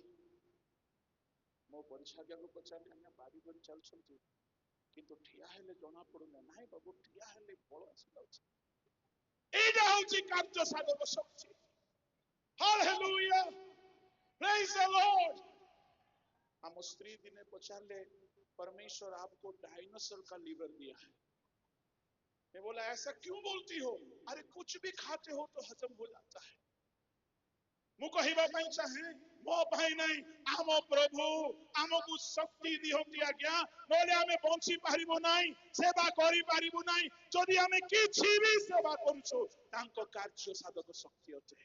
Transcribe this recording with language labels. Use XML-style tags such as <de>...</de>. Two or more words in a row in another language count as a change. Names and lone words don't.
<or>ମୋ ପରିଚ୍ଛାଦିଆକୁ ପଚାରିଲି, ଆଜ୍ଞା ବାରି କରି ଚାଲୁଛନ୍ତି କିନ୍ତୁ ଠିଆ ହେଲେ ଜଣା ପଡୁନି। ନାହିଁ ବାବୁ, ଠିଆ ହେଲେ ବଳ ଆସିଯାଉଛି। ଏଇଟା ହଉଛି କାର୍ଯ୍ୟ ସାଧକ ଶକ୍ତି।</or> <en>Hallelujah, praise the Lord.</en> <or>ଆମ ସ୍ତ୍ରୀ ଦିନେ ପଚାରିଲେ,</or> <hi>परमेश्वर आपको डायनासोर का लीवर दिया है। मैं बोला ऐसा क्यों बोलती हो? अरे कुछ भी खाते हो तो हजम हो जाता है।</hi> <or>ମୁଁ କହିବା ପାଇଁ ଚାହେଁ, ମୋ ପାଇଁ ନାହିଁ, ଆମ ପ୍ରଭୁ ଆମକୁ ଶକ୍ତି ଦିଅନ୍ତି ଆଜ୍ଞା, ନହେଲେ ଆମେ ବଞ୍ଚି ପାରିବୁ ନାହିଁ, ସେବା କରିପାରିବୁ ନାହିଁ। ଯଦି ଆମେ କିଛି ବି ସେବା କରୁଛୁ ତାଙ୍କ କାର୍ଯ୍ୟ ସାଧକ ଶକ୍ତି ଅଟେ।</or>